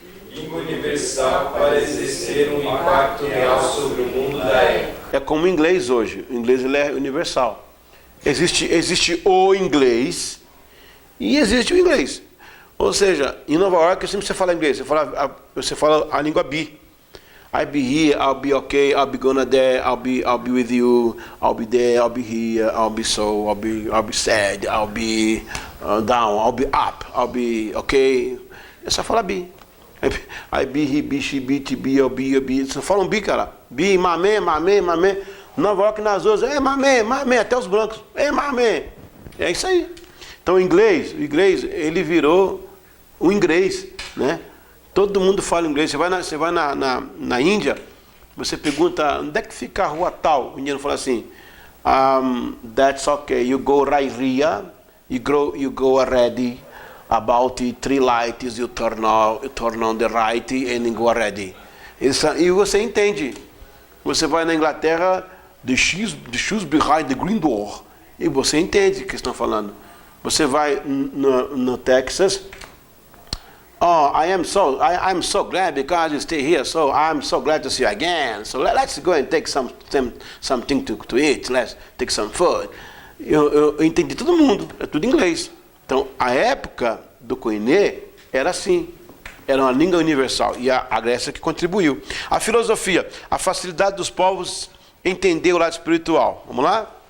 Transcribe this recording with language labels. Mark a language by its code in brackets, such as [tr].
[pt] Língua universal para exercer um impacto real sobre o mundo da época. É como o inglês hoje. O inglês ele é universal. Existe o inglês e existe o inglês. Ou seja, em Nova York sempre você fala inglês. Você fala a língua bi. [en] I'll be here, I'll be okay, I'll be gonna there, I'll be with you, I'll be there, I'll be here, I'll be so, I'll be sad, I'll be down, I'll be up, I'll be okay. [pt] É só falar bi. [en] I be, he be, she be, te be, eu be. [pt] Você fala um bi, cara. Bi, mamê. Nova York nas ruas, mamê, até os brancos. Mamê. É isso aí. Então o inglês, ele virou o inglês, né? Todo mundo fala inglês. Você vai na Índia, você pergunta, onde é que fica a rua tal? O indiano fala assim, [en] that's okay, you go right here, you go already, about 3 lights, you turn on the right and you go already. [pt] E você entende. Você vai na Inglaterra, [en] the shoes behind the green door, [pt] e você entende o que estão falando. Você vai no Texas, [en] Oh, I'm so glad because you stay here. So I'm so glad to see you again. So let's go and take something to eat. Let's take some food. [pt] Eu entendi todo mundo, é tudo inglês. Então, a época do Koiné era assim, era uma língua universal, e a Grécia que contribuiu. A filosofia, a facilidade dos povos entender o lado espiritual. Vamos lá?